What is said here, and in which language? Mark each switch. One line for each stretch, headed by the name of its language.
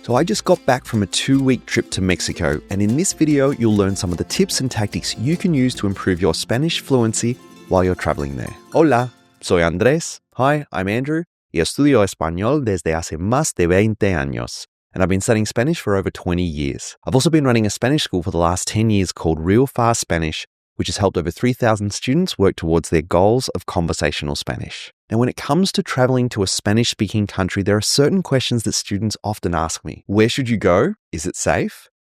English: So I just got back from a 2-week trip to Mexico, and in this video, you'll learn some of the tips and tactics you can use to improve your Spanish fluency while you're traveling there.
Spanish: Hola, soy Andrés.
English: Hi, I'm Andrew,
Spanish: y estudio español desde hace más de 20 años.
English: And I've been studying Spanish for over 20 years. I've also been running a Spanish school for the last 10 years called Real Fast Spanish, which has helped over 3,000 students work towards their goals of conversational Spanish. Now, when it comes to traveling to a Spanish-speaking country, there are certain questions that students often ask me. Where should you go? Is it safe?